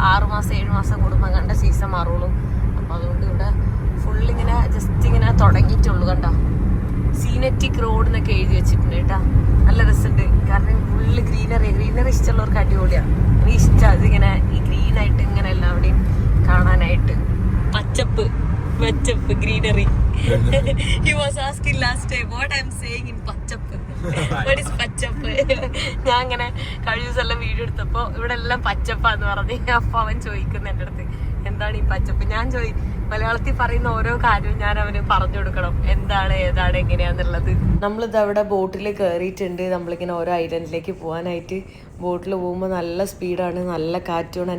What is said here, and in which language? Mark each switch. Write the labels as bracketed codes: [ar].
[ml] 6 മാസം 7 മാസം കൂടുമ്പോൾ കണ്ട സീസൺ മാറുള്ളൂ. അപ്പൊ അതുകൊണ്ട് ഇവിടെ ഫുള്ളിങ്ങനെ ജസ്റ്റ് ഇങ്ങനെ തുടങ്ങിയിട്ടുള്ളൂ. കണ്ടോ, സീനറ്റിക് റോഡ് എന്നൊക്കെ എഴുതി വെച്ചിട്ടുണ്ട് കേട്ടാ. നല്ല രസമുണ്ട്. കാരണം ഫുള്ള് ഗ്രീനറി ഇഷ്ടമുള്ളവർക്ക് അടിപൊളിയാണ്. എനിക്ക് ഇഷ്ടം അതിങ്ങനെ ഈ ഗ്രീൻ ആയിട്ട് ഇങ്ങനെ എല്ലാവിടെയും കാണാനായിട്ട്. പച്ചപ്പ് greenery. [en] He was asking last time what I'm saying in പച്ചപ്പ്. What is പച്ചപ്പ്? [ml] ഞാൻ ഇങ്ങനെ കഴിഞ്ഞ ദിവസം എല്ലാം വീഡിയോ എടുത്തപ്പോ ഇവിടെ എല്ലാം പച്ചപ്പാന്ന് പറഞ്ഞു. അപ്പൊ അവൻ ചോദിക്കുന്നു എൻ്റെ അടുത്ത് എന്താണ് ഈ പച്ചപ്പ്. ഞാൻ മലയാളത്തിൽ പറയുന്ന ഓരോ കാര്യവും ഞാൻ അവന് പറഞ്ഞു കൊടുക്കണം, എന്താണ് ഏതാണ് എങ്ങനെയാന്നുള്ളത്. നമ്മളിത് അവിടെ ബോട്ടിൽ കയറിയിട്ടുണ്ട്. നമ്മളിങ്ങനെ ഓരോ ഐലൻഡിലേക്ക് പോകാനായിട്ട് ബോട്ടിൽ പോകുമ്പോൾ നല്ല സ്പീഡാണ്, നല്ല കാറ്റുമാണ്.